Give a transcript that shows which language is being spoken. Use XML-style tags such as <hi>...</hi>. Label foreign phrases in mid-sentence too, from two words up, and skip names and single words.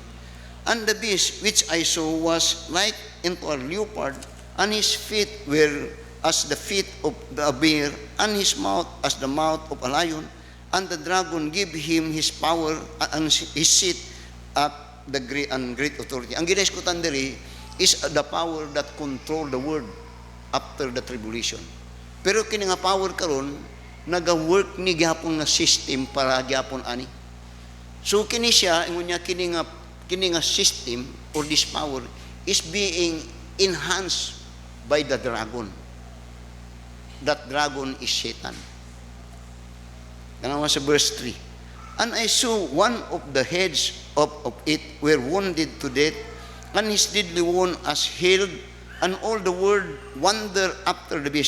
<en>And the beast which I saw was like unto a leopard, and his feet were as the feet of a bear, and his mouth as the mouth of a lion. And the dragon gave him his power and his seat at the great authority.</en> <ceb>Ang ginaiskutan diri</ceb> <en>is the power that control the world after the tribulation.</en> <ceb>Pero kini nga power karon naga-work ni gyapon nga system para gyapon ani. So kini siya ingon niya kini nga system or</ceb> <en>this power is being enhanced by the dragon. That dragon is Satan.</en> <ceb>Kanawa sa verse 3.</ceb> <en>And I saw one of the heads of it were wounded to death, and his deadly wound as healed, and all the world wonder after the beast.</en>